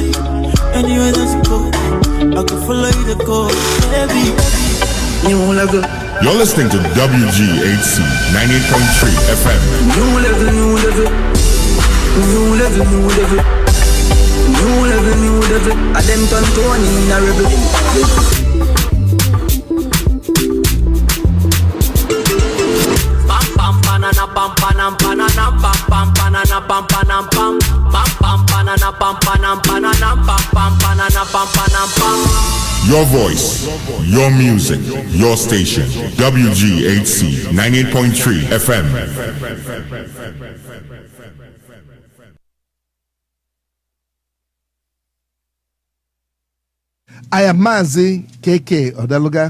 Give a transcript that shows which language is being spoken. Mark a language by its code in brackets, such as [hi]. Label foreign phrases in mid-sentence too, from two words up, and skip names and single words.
[en] Anywhere that you go, I can follow you to go, baby. New level. You're listening to WGHC 98.3 FM. New level, new level. New level, new level. New level, new level. I them turn Tony in a rebel. pam panana pam panam panana pam pam panana pam panam pam pam pam panana pam panam panana pam pam panana pam panam pam. Your voice, your music, your station. WGHC 98.3 FM. I am Mazi KK Odeluga.